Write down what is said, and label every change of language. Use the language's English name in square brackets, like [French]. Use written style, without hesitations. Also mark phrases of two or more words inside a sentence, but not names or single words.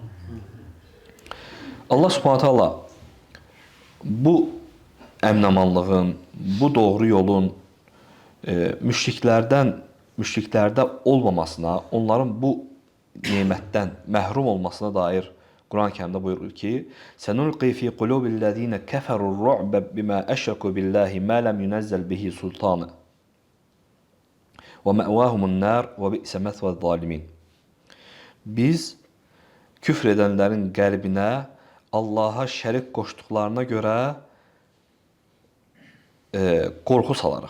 [Azerbaijani] Allah [Arabic] سبحانه تعالى [Azerbaijani] bu əmin-amanlığın, bu doğru yolun müşriklərdə olmamasına, onların bu nemətdən məhrum olmasına dair Quran-Kərimdə buyurur ki: [Arabic] "سنلقي في قلوب الذين كفروا الرعب بما أشركوا بالله ما لم ينزل به سلطانا ومأواهم النار وبئس مثوى الظالمين." [Azerbaijani] Biz küfr edənlərin qəlbinə Allaha şərik qoşduqlarına görə qorxu salarıq.